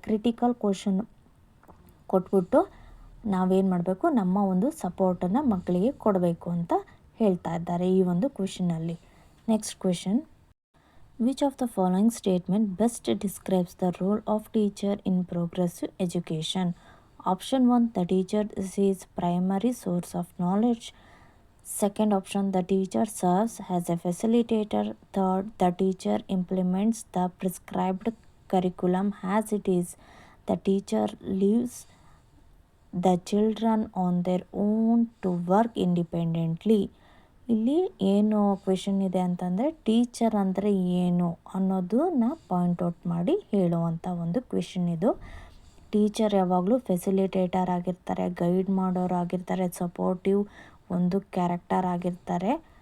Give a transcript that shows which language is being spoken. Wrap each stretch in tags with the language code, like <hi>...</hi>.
<kn>Critical question ಕೊಟ್ಬಿಟ್ಟು ನಾವೇನು ಮಾಡಬೇಕು, ನಮ್ಮ ಒಂದು ಸಪೋರ್ಟನ್ನು ಮಕ್ಕಳಿಗೆ ಕೊಡಬೇಕು ಅಂತ ಹೇಳ್ತಾ ಇದ್ದಾರೆ ಈ ಒಂದು ಕ್ವೆಶನಲ್ಲಿ.</kn> <en>Next question, which of the following statement best describes the role of teacher in progressive education? Option 1, the teacher is his primary source of knowledge. Second option, the teacher serves as a facilitator. Third, the teacher implements the prescribed curriculum as it is. The teacher leaves the children on their own to work independently.</en> <kn>ಇಲ್ಲಿ ಏನು question ಇದೆ ಅಂತಂದರೆ, teacher ಅಂದರೆ ಏನು ಅನ್ನೋದನ್ನ point out ಮಾಡಿ ಹೇಳುವಂಥ ಒಂದು ಕ್ವೆಶನ್ ಇದು. ಟೀಚರ್ ಯಾವಾಗಲೂ ಫೆಸಿಲಿಟೇಟರ್ ಆಗಿರ್ತಾರೆ, ಗೈಡ್ ಮಾಡೋರು ಆಗಿರ್ತಾರೆ, ಸಪೋರ್ಟಿವ್ ಒಂದು ಕ್ಯಾರೆಕ್ಟರ್ ಆಗಿರ್ತಾರೆ.</kn>